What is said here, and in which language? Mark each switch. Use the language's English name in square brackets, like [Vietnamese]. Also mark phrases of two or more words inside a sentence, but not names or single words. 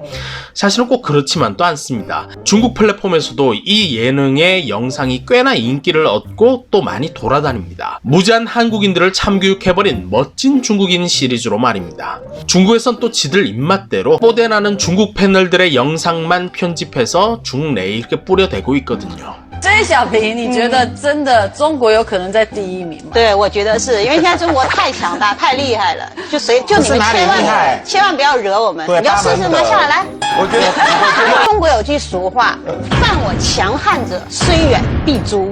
[Korean] 사실은 꼭 그렇지만 또 않습니다. 중국 플랫폼에서도 이 예능의 영상이 꽤나 인기를 얻고 또 많이 돌아다닙니다. 무지한 한국인들을 참교육해버린 멋진 중국인 시리즈로 말입니다. 중국에선 또 지들 입맛대로 뽀대나는 중국 패널들의 영상만 편집해서 중내에 이렇게 뿌려대고 있거든요. [Chinese] 这小平，你觉得真的中国有可能在第一名吗？对，我觉得是因为现在中国太强大、太厉害了，就你们千万不要惹我们。你要试试吗？下来，我觉得中国有句俗话，犯我强悍者，虽远必诛。